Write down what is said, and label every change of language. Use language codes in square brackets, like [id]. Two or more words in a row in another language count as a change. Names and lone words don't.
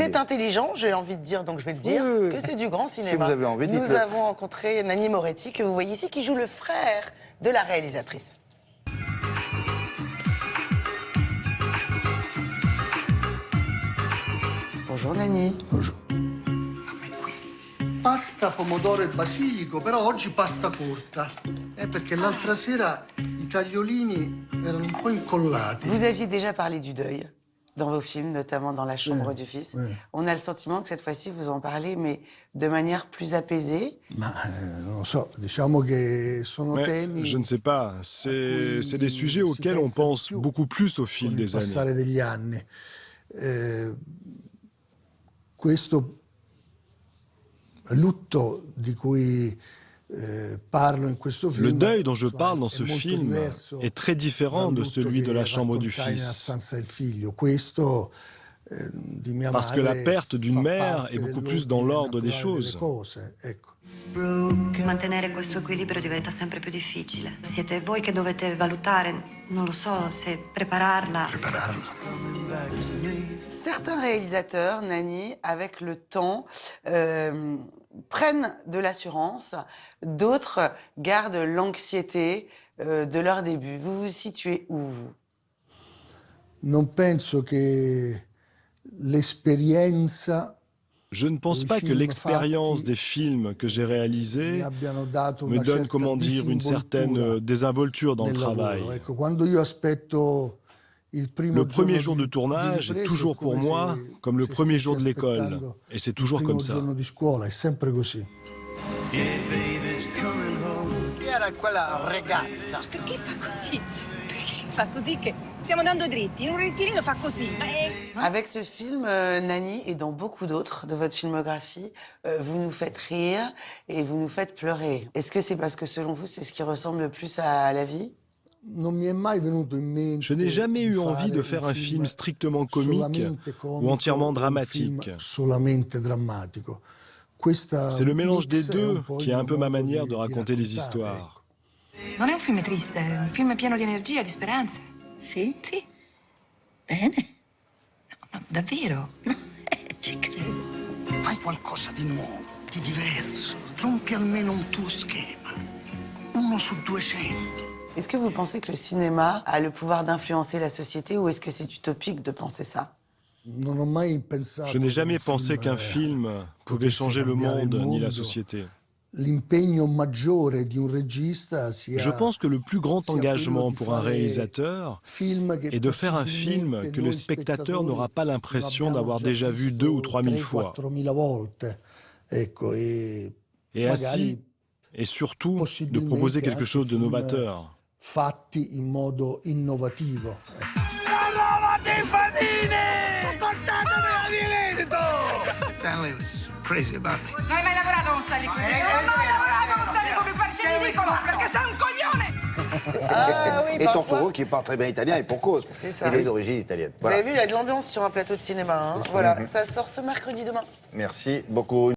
[fr] C'est intelligent, j'ai envie de dire, donc je vais le dire, que c'est du grand cinéma. Si vous avez envie, nous avons rencontré Nanni Moretti, que vous voyez ici, qui joue le frère de la réalisatrice. Bonjour Nanni. Bonjour. [it] Pasta, pomodoro e basilico, però oggi pasta corta. Perché l'altra sera i tagliolini erano un po' incollati. [fr] Vous aviez déjà parlé du deuil dans vos films, notamment dans La Chambre du Fils. On a le sentiment que cette fois-ci, vous en parlez, mais de manière plus apaisée. [it] Ma non so, diciamo che sono temi. [fr] Je ne sais pas. C'est des sujets auxquels on pense beaucoup plus au fil des années. [it] Passare degli anni. Questo lutto di cui parlo in questo film. [fr] Le deuil dont je parle dans ce film est très différent de celui de La Chambre du Fils. Parce que la perte d'une mère est beaucoup plus dans l'ordre des choses. [it] Mantenere questo equilibrio diventa sempre più difficile. Siete voi che dovete valutare, non lo so, se prepararla. [fr] Certains réalisateurs, Nanni, avec le temps, prennent de l'assurance, d'autres gardent l'anxiété de leur début. Vous vous situez où, vous? [it] Non penso che l'esperienza. [fr] Je ne pense pas que l'expérience des films que j'ai réalisés me donne, comment dire, une certaine désinvolture dans le travail. Le premier jour de tournage est toujours pour moi comme le premier jour de l'école. Et c'est toujours comme ça. [it] Chi era quella ragazza? Perché fa così? Perché fa così che stiamo andando dritti? In un rettilineo fa così. [fr] Avec ce film, Nanni, et dans beaucoup d'autres de votre filmographie, vous nous faites rire et vous nous faites pleurer. Est-ce que c'est parce que, selon vous, c'est ce qui ressemble le plus à la vie? Je n'ai jamais eu envie de faire un film strictement comique ou entièrement dramatique. C'est le mélange des deux qui est un peu ma manière de raconter les histoires. [it] Non è un film triste, è un film pieno di energia, di speranze. Sì? Sì. Bene. No, davvero? No, ci credo. Fai qualcosa di nuovo, di diverso. Rompi almeno un tuo schema. 1 su 200. [fr] Est-ce que vous pensez que le cinéma a le pouvoir d'influencer la société ou est-ce que c'est utopique de penser ça? Je n'ai jamais pensé qu'un film pouvait changer le monde ni la société. Je pense que le plus grand engagement pour un réalisateur est de faire un film que le spectateur n'aura pas l'impression d'avoir déjà vu 2 ou 3 000 fois. Et ainsi, et surtout, de proposer quelque chose de novateur. [it] Fatti in modo innovativo. [en] Stanley was crazy about me. [it] Non hai mai lavorato con Sally Cooper? Non ho mai lavorato con Sally Cooper, pare sei ridicolo, perché sei un coglione! [fr] Ah oui, Et parfois. Tortoro qui parle très bien italien et pour cause. C'est ça. Il est d'origine italienne. Vous Voilà. avez vu, il y a de l'ambiance sur un plateau de cinéma. Hein. Voilà, ça sort ce mercredi demain. Merci beaucoup.